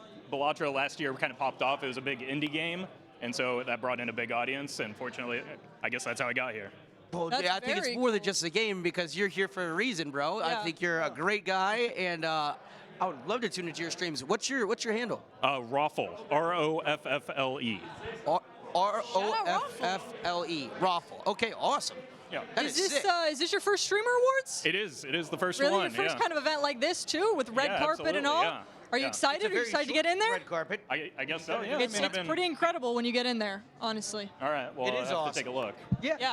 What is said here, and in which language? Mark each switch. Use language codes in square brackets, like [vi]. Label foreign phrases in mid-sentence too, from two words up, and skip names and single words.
[en] But Bellatra last year kind of popped off. It was a big indie game, and so that brought in a big audience. And fortunately, I guess that's how I got here. Well, That's I think it's very more than just a game because you're here for a reason, bro. I Yeah. think you're a great guy, and I would love to tune into your streams. What's your handle? Roffle, R-O-F-F-L-E. R-O-F-F-L-E. Roffle. Okay, awesome. Yeah. That Is is this sick. is this your first streamer awards? It is the first Really, one. your first yeah. kind of event like this too, with red Yeah, carpet and absolutely, all. yeah. Are you Yeah. excited? Are you excited to get in there? Red carpet. I guess so. Yeah. It's, I mean, I've it's been- pretty incredible when you get in there, honestly. All right. Well, It I is have awesome. to take a look. Yeah.